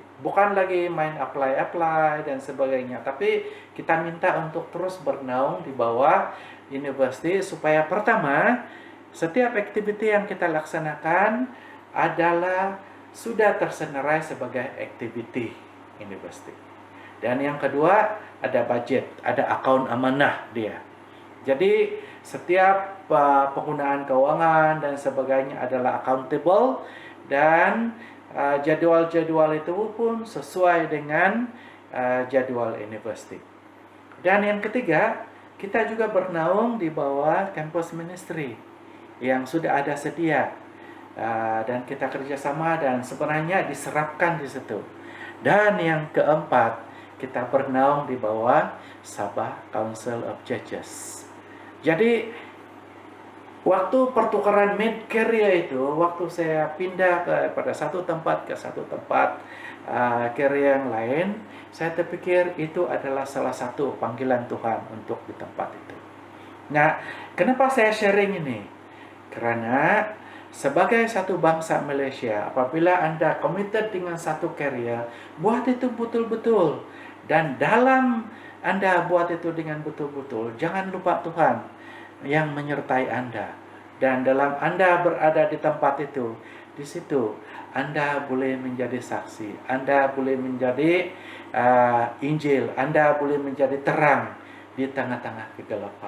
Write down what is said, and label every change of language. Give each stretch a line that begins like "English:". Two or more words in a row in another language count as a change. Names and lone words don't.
Malay: Bukan lagi main apply dan sebagainya, tapi kita minta untuk terus bernaung di bawah university supaya pertama, setiap aktiviti yang kita laksanakan adalah sudah tersenarai sebagai aktiviti university. Dan yang kedua, ada budget, ada akaun amanah dia. Jadi setiap penggunaan keuangan dan sebagainya adalah accountable, dan jadwal-jadwal itu pun sesuai dengan jadwal university. Dan yang ketiga, kita juga bernaung di bawah
English: campus ministry
Malay: yang sudah ada sedia, dan kita kerjasama dan sebenarnya diserapkan di situ. Dan yang keempat, kita bernaung di bawah Sabah Council of Churches. Jadi waktu pertukaran mid-career itu, waktu saya pindah pada satu tempat ke satu tempat career yang lain, saya terpikir itu adalah salah satu panggilan Tuhan untuk di tempat itu. Nah, kenapa saya sharing ini? Karena sebagai satu bangsa Malaysia, apabila Anda committed dengan satu career, buat itu betul-betul. Dan dalam Anda buat itu dengan betul-betul, jangan lupa Tuhan yang menyertai Anda. Dan dalam Anda berada di tempat itu, di situ Anda boleh menjadi saksi, Anda boleh menjadi Injil, Anda boleh menjadi terang di tengah-tengah kegelapan.